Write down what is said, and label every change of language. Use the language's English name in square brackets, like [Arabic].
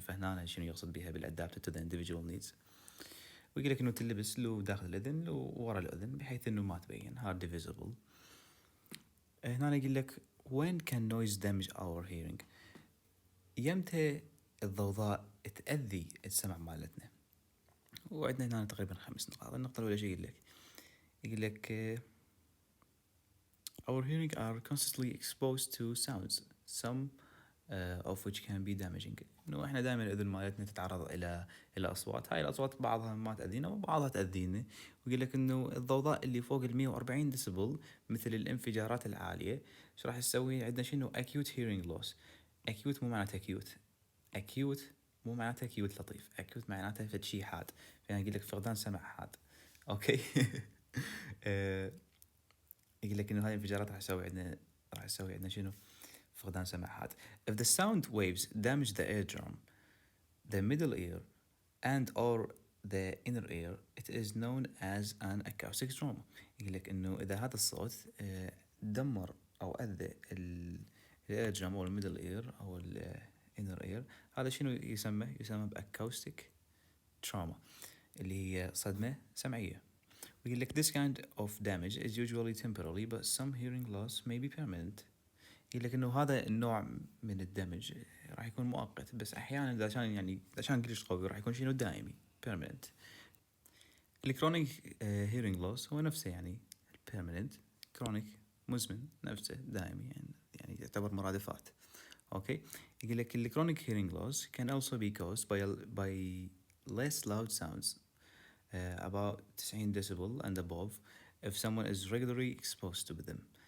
[Arabic] فهنا شنو يقصد بها بالادابتد تو ذا [English] individual needs. [Arabic] ويقول لك انه تلبس له داخل الاذن له ورا الاذن بحيث انه ما تبين [English] hard visible. [Arabic] هنا يقول لك [English] when can noise damage our hearing؟ [Arabic] يمتى الضوضاء تأذي السمع مالتنا؟ وعندنا هنا تقريبا 5 نقاط. النقطة الأولى شو يقول لك؟ [English] يقول لك our hearing are constantly exposed to sounds some of which can be damaging. [Arabic] انه احنا دائما الاذن مالتنا تتعرض الى اصوات، هاي الاصوات بعضها ما تاذينا وبعضها تاذينا. ويقول لك انه الضوضاء اللي فوق ال 140 ديسبل مثل الانفجارات العاليه ايش راح تسوي عندنا؟ شنو acute hearing loss. acute مو معناته acute، acute مو معناته acute لطيف، acute معناته فد شيء حاد. يعني يقول لك فقدان سمع حاد. اوكي. يقول لك انه هاي الانفجارات راح تسوي عندنا شنو؟ فقدان سمع حاد. [English] If the sound waves damage the eardrum, the middle ear and or the inner ear, it is known as an acoustic trauma. [Arabic] يقول لك انه اذا هذا الصوت دمر او اذى الايردرم او الميدل اير او الانر اير، هذا شنو يسمى باكوستيك تراما اللي هي صدمة سمعية. ويقول لك [English] this kind of damage is usually temporary but some hearing loss may be permanent. [Arabic] يقول لك انه هذا النوع من الدمج راح يكون مؤقت بس احيانا اذا كان كلش قوي راح يكون شنو دائمي permanent. الكرونيك hearing loss هو نفسه يعني permanent، كرونيك مزمن نفسه دائمي يعني يعتبر مرادفات. اوكي. يقول لك الكرونيك [English] hearing loss can also be caused by less loud sounds about 90 decibel and above if someone is regularly exposed to them.